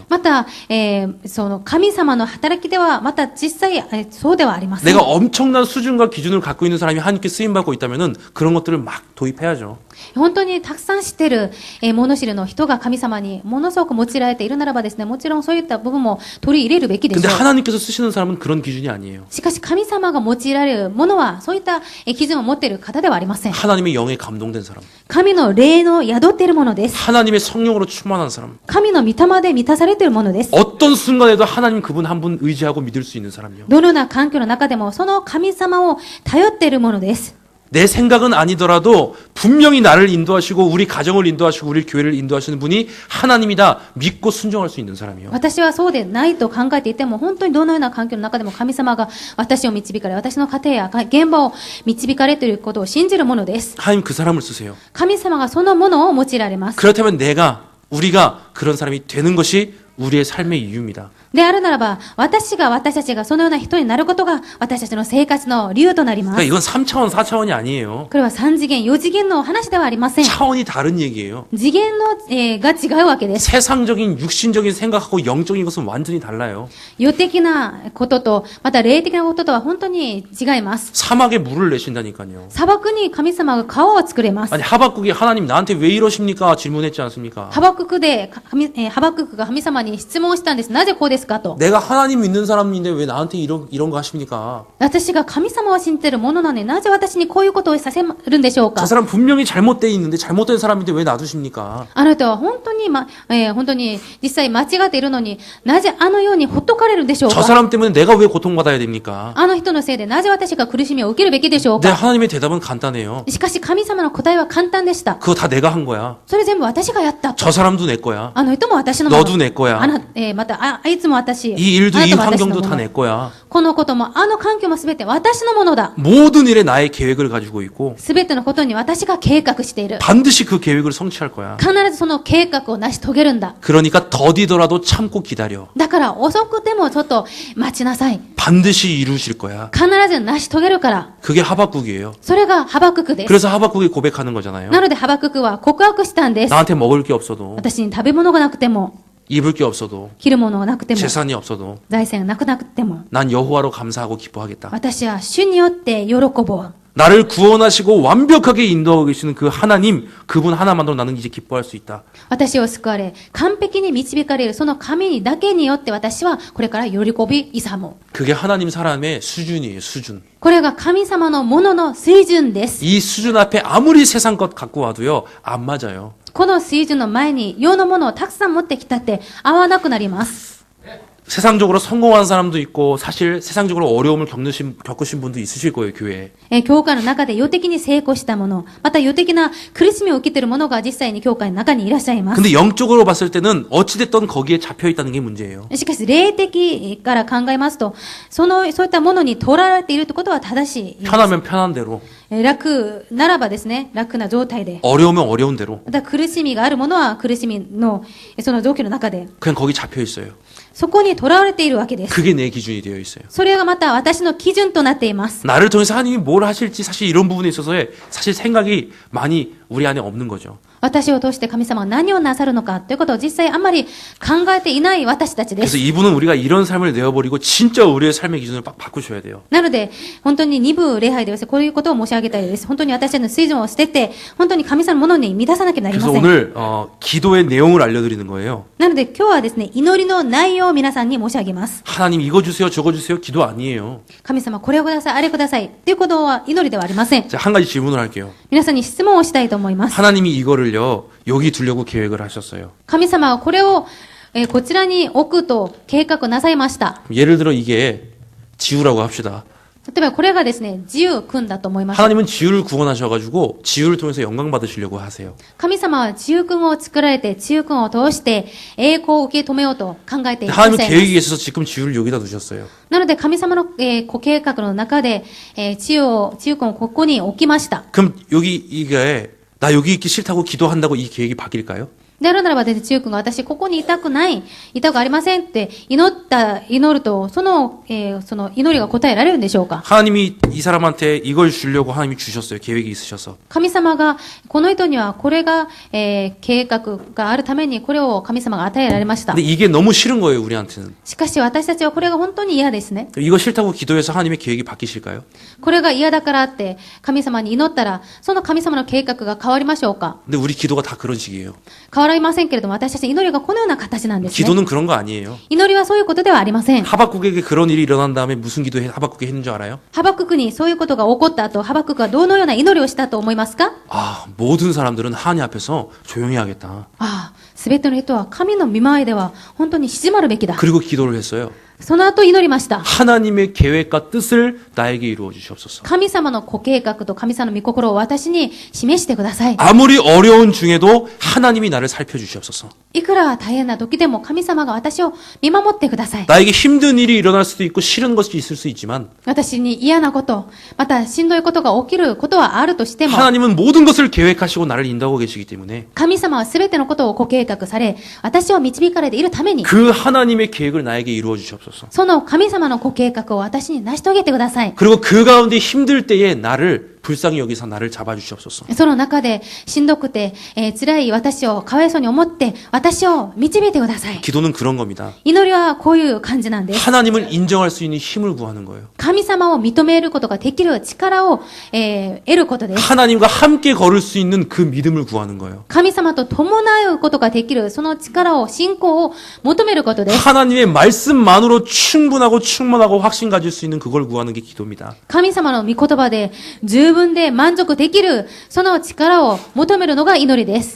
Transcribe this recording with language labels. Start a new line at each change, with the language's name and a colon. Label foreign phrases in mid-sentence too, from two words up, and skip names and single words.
Japanese: また、その神様の働きでは、また実際、そうではありません。
Korean: 내가 엄청난 수준과 기준을 갖고 있는 사람이 하나님께 쓰임받고 있다면은 그런 것들을 막 도입해야죠.
Japanese: 本当にたくさん知っている、物知りの人が神様にものすごく用いられているならばですね、もちろんそういった部分も取り入れるべきでし
Korean: 근데
Japanese: ょう。
Korean: 하나님께서 쓰시는 사람은 그런 기준이 아니에요.
Japanese: しかし神様が用いられるものは、そういった基準を持っている方ではありません。
Korean: 하나님의 영에 감동된 사람.
Japanese: 神の霊の宿っているものです。
Korean: 하나님의 성령으로 충만한 사람.
Japanese: 神の御霊で満たされているものです。
Korean: 어떤 순간에도 하나님 그분 한 분 의지하고 믿을 수 있는 사람이요.
Japanese: どのような環境の中でも、その神様を頼っているものです。
Korean: 내 생각은 아니더라도 분명히 나를 인도하시고 우리 가정을 인도하시고 우리 교회를 인도하시는 분이 하나님이다 믿고 순종할 수 있는 사람이요.
Japanese: 私はそうでないと考えていても、本当にどのような環境の中でも神様が私を導かれ、私の家庭や現場を導かれていることを信じるものです。
Korean: 하나님 그 사람을 쓰세요.
Japanese: 神様がそのものを用いられます。
Korean: 그렇다면 우리가 그런 사람이 되는 것이 우리의 삶의 이유입니다.
Japanese: であるならば、私たちがそのような人になることが私たちの生活の理由となります。
Korean: 그러니까 이건 3차원, 4차원이 아니에요.
Japanese: これは3次元、4次元の話ではありません。
Korean: 차원이 다른 얘기예요.
Japanese: 次元の、が違うわけです。
Korean: 세상적인 육신적인 생각하고 영적인 것은 완전히 달라요.
Japanese: 世的なことと、また霊的なこととは本当に違います。
Korean: 사막에 물을 내신다니까요.
Japanese: 砂漠に神様が川を作れます。
Korean: 아니 하박국이 하나님 나한테 왜 이러십니까? 질문했지 않습니까?
Japanese: ハバククが神様に質問したんです。なぜこうですかと。
Korean: 내가 하나님 믿는 사람인데 왜 나한테 이런 거 하십니까?
Japanese: 私が神様を信じているものなのになぜ私にこういうことをさせるんでしょうか。
Korean: 저 사람 분명히 잘못돼 있는데 잘못된 사람인데 왜 놔두십니까?
Japanese: あなたは本当に、本当に実際間違っているのになぜあのようにほっとかれるんでしょう
Korean: 저
Japanese: か。
Korean: 사람 때문에 내가 왜 고통받아야 됩니까?
Japanese: あの人のせいでなぜ私が苦しみを受けるべきでしょう
Korean: 네,
Japanese: か。
Korean: 하나님의 대답은 간단해요.
Japanese: しかし神様の答えは簡単でした。
Korean: 그거 다 내가 한 거야.
Japanese: それ全部私がやったと。
Korean: 저 사람도 내 거야.
Japanese: あの人も私のもの。
Korean: 너도 내 거야.
Japanese: またあいつも私。
Korean: 이 일도
Japanese: あな
Korean: 이
Japanese: たも私の
Korean: 환경도
Japanese: も
Korean: 다
Japanese: の
Korean: 내 거야.
Japanese: このこともあの環境もすべて私のものだ。
Korean: 모든 일에 나의 계획을 가지고 있고
Japanese: すべてのことに私が計画している。
Korean: 반드시 그 계획을 성취할 거야.
Japanese: 必ずその計画を成し遂げるんだ。
Korean: 그러니까 더디더라도 참고 기다려.
Japanese: だから遅くてもちょっと待ちなさい。
Korean: 반드시 이루실 거야.
Japanese: 必ず成し遂げるから。
Korean: 그게 하박국이에요.
Japanese: それがハバククです。
Korean: 그래서 하박국이 고백하는 거잖아요.
Japanese: なのでハバククは告白したんです。
Korean: 나한테 먹을 게 없어도
Japanese: 私に食べ物がなくても、
Korean: 입을 게 없어도
Japanese: 着るものがなくても、
Korean: 재산이 없어도
Japanese: 財産がなくても、
Korean: 난 여호와로 감사하고 기뻐하겠다.
Japanese: 私は主によって喜ぼう。
Korean: 나를 구원하시고 완벽하게 인도하고 계시는 그 하나님, 그분 하나만으로 나는 이제 기뻐할 수 있다.
Japanese: 私を救われ、完璧に導かれるその神にだけによって私はこれから喜び勇む。
Korean: 그게 하나님 사람의 수준이에요, 수준.
Japanese: これが神様のものの水準です。
Korean: 이 수준 앞에 아무리 세상 것 갖고 와도요, 안 맞아요.
Japanese: この水準の前に世のものをたくさん持ってきたって合わなくなります。
Korean: 세상적으로 성공한 사람도 있고 사실 세상적으로 어려움을 겪으신 분도 있으실 거예요, 교회에.
Japanese: 教会の中で世的に成功した者、また世的な苦しみを受けている者が実際に教会の中にいらっしゃいます。
Korean: 근데 영적으로 봤을 때는 어찌됐든 거기에 잡혀 있다는 게 문제예요.
Japanese: しかし、霊的から考えますと、そういったものに取られているということは正しい。
Korean: 편하면 편한 대로,
Japanese: 楽ならばですね、楽な状態で。
Korean: 어려우면 어려운 대로
Japanese: また苦しみがある者は苦しみの、その状況の中で、
Korean: 그냥 거기 잡혀 있어요.
Japanese: そこにとらわれているわけです。
Korean: 그게 내 기준이 되어 있어요.
Japanese: それがまた私の基準となっています。
Korean: 나를 통해서 하나님이 뭘 하실지 사실 이런 부분에 있어서의 사실 생각이 많이 우리 안에 없는 거죠.
Japanese: 私を通して神様が何をなさるのかということを実際あんまり考えていない私たちで
Korean: 그래서
Japanese: す。
Korean: 이분은 우리가 이런 삶을 내어버리고 진짜 우리의 삶의 기준을 바꾸셔야 돼요.
Japanese: なので、本当に二部礼拝ではこういうことを申し上げたいです。本当に私たちの水準を捨てて、本当に神様のものに満たさなければなり
Korean: 그래서
Japanese: ません。
Korean: 오늘 기도의 내용을 알려드리는 거예요.
Japanese: なので今日はですね、祈りの内容を皆さんに申し上げます。
Korean: 하나님 이거 주세요, 저거 주세요. 기도 아니에요.
Japanese: 神様これをください、あれくださいということは祈りではありません。
Korean: 자, 한 가지 질문을 할게요.
Japanese: 皆さんに質問をしたいと思います。
Korean: 하나님이 이거를요 여기 두려고 계획을 하셨어요.
Japanese: 神様はこれを、こちらに置くと計画なさいました。
Korean: 예를 들어 이게 지우라고 합시다.
Japanese: 例えばこれがですね、自由君だと思います。
Korean: 하나님은 지우를 구원하셔가지고 지우를 통해서 영광 받으시려고 하세요.
Japanese: 神様は自由君を作られて、自由君を通して栄光を受け止めようと考えていらっしゃい
Korean: 하나님은
Japanese: ます。
Korean: 계획이 있어서 지금 지우를 여기다 두셨어요.
Japanese: なので神様の、ご計画の中で、自由君をここに置きました。
Korean: 그럼 여기 이게 나 여기 있기 싫다고 기도한다고 이 계획이 바뀔까요?
Japanese: であるならば、自由君が私ここにいたくない、いたくありませんって祈ると、その祈りが答えられるんでしょうか？
Korean: 하나님이 이 사람한테 이걸 주려고 하나님이 주셨어요. 계획이 있으셔서.
Japanese: 神様が、この人にはこれが、計画があるためにこれを神様が与えられました。
Korean: 근데 이게 너무 싫은 거예요, 우리한테는.
Japanese: しかし私たちはこれが本当に嫌ですね。
Korean: 이거 싫다고 기도해서 하나님의 계획이 바뀌실까요?
Japanese: これが嫌だからって神様に祈ったら、その神様の計画が変わりましょうか？
Korean: 근데 우리 기도가 다 그런 식이에요.
Japanese: 変わりませんけれども、私たちの祈りがこのような形なんですね。
Korean: 기도는 그런 거 아니에요.
Japanese: 祈りはそういうことではありません。
Korean: 하박국에게 그런 일이 일어난 다음에 무슨 기도 하박국이 했는 줄 알아요?
Japanese: ハバククにそういうことが起こった後、ハバククはどのような祈りをしたと思いますか？
Korean: 아, 모든 사람들은 하나님 앞에서 조용히 하겠다.
Japanese: ああ、すべての人は神の御前では本当に静まるべきだ。
Korean: 그리고 기도를 했어요.
Japanese: その後祈りました。
Korean: 하나님의 계획과 뜻을 나에게 이루어 주시옵소서.
Japanese: 神様のご計画と神様の御心を私に示してください。
Korean: 아무리 어려운 중에도 하나님이 나를 살펴주시옵소서.
Japanese: いくら大変な時でも神様が私を見守ってください。
Korean: 나에게 힘든 일이 일어날 수도 있고 싫은 것이 있을 수 있지만
Japanese: 私に嫌なこと、またしんどいことが起きることはあるとしても、
Korean: 하나님은 모든 것을 계획하시고 나를 인도하고 계시기 때문에
Japanese: 神様はすべてのことをご計画され、私を導かれているために、
Korean: 그 하나님의 계획을 나에게 이루어 주시옵소서.
Japanese: その神様のご計画を私に成し遂げてください。
Korean: 그리고 그 가운데 힘들 때에 나를 불쌍히 여기서 나를 잡아주시옵소서.
Japanese: その中でしんどくて、辛い私をかわいそうに思って私を導いてください。
Korean: 기도는 그런 겁니다.
Japanese: 祈りはこういう感じなんです。
Korean: 하나님을 인정할 수 있는 힘을 구하는 거예요.
Japanese: 神様を認めることができる力を、得ることです。
Korean: 하나님과 함께 걸을 수 있는 그 믿음을 구하는 거예요.
Japanese: 神様と伴うことができるその力を、信仰を求めることです。
Korean: 하나님의 말씀만으로 충분하고 충만하고 확신 가질 수 있는 그걸 구하는 게 기도입니다.
Japanese: 神様の御言葉で十分で満足できるその力を求めるのが祈りです。